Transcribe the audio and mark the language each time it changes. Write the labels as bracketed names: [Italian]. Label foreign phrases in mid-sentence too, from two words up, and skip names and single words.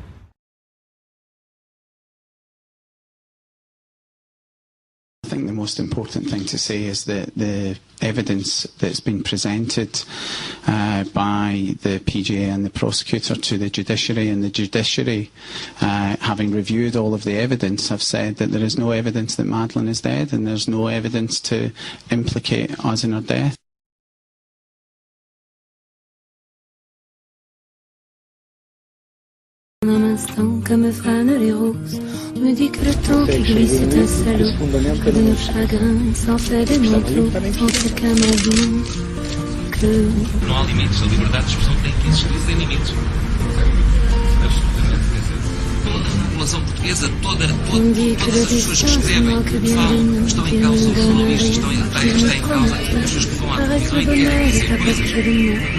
[English] I think the most important thing to say is that the evidence that's been presented by the PGA and the prosecutor to the judiciary, and the judiciary, having reviewed all of the evidence, have said that there is no evidence that Madeleine is dead and there's no evidence to implicate us in her death. [French] Un instant comme frâne les roses, on me dit que le temps qui glisse est un salaud, que de nos chagrins s'en fait des manteaux, en tout cas ma vie, que... [Portuguese] Não há limites, a liberdade de expressão tem que existir sem limites. Toda a população portuguesa, todas as pessoas que escrevem, que falam, estão em causa os jornalistas, está em causa as pessoas que vão à televisão e querem dizer coisas.